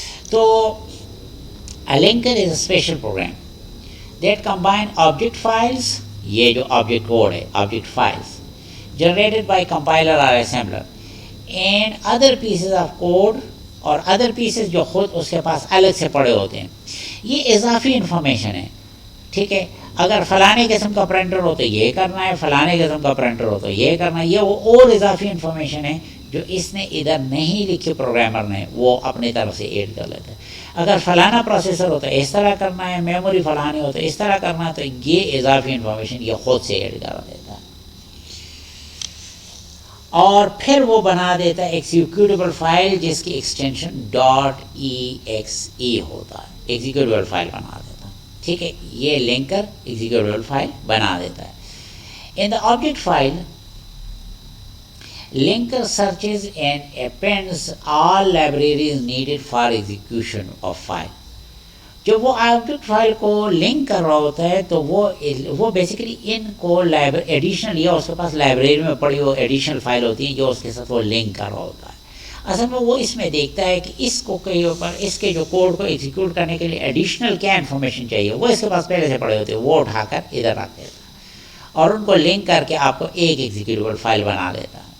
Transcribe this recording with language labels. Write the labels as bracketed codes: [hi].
[ur] تو [en] a linker is a special program that combine object files, [ur] یہ جو [en] object code [ur] ہے, [en] object files generated by compiler or assembler and other pieces of code [ur] اور [en] other pieces [ur] جو خود اس کے پاس الگ سے پڑے ہوتے ہیں. یہ اضافی انفارمیشن ہے. ٹھیک ہے. اگر فلانے قسم کا پرنٹر ہو تو یہ کرنا ہے, فلانے قسم کا پرنٹر ہو تو یہ کرنا ہے. یہ وہ اور اضافی انفارمیشن ہے جو اس نے ادھر نہیں لکھی پروگرامر نے, وہ اپنی طرف سے ایڈ کر لیتا ہے. اگر فلانا پروسیسر ہوتا ہے اس طرح کرنا ہے, میموری فلانی ہوتا ہے اس طرح کرنا ہے, تو یہ اضافی انفارمیشن یہ خود سے ایڈ کر دیتا ہے. اور پھر وہ بنا دیتا ہے ایگزیکیوٹیبل فائل جس کی ایکسٹینشن .exe ہوتا ہے, ایگزیکیوٹیبل فائل بنا دیتا ہے. ٹھیک ہے. یہ لنکر ایگزیکیوٹیبل فائل بنا دیتا ہے. [en] In the object file linker searches and appends all libraries needed for execution of file. [ur] جب وہ آبجیکٹ فائل کو لنک کر رہا ہوتا ہے تو وہ بیسیکلی ان کو ایڈیشنل یا اس کے پاس لائبریری میں پڑی وہ ایڈیشنل فائل ہوتی ہیں جو اس کے ساتھ وہ لنک کر رہا ہوتا ہے. اصل میں وہ اس میں دیکھتا ہے کہ اس کو اس کے جو کوڈ کو ایگزیکیوٹ کرنے کے لیے ایڈیشنل کیا انفارمیشن چاہیے، وہ اس کے پاس پہلے سے پڑے ہوتے ہیں، وہ اٹھا کر ادھر رکھ دیتا ہے اور ان کو لنک کر کے آپ کو ایک ایگزیکیوٹیبل فائل بنا دیتا ہے.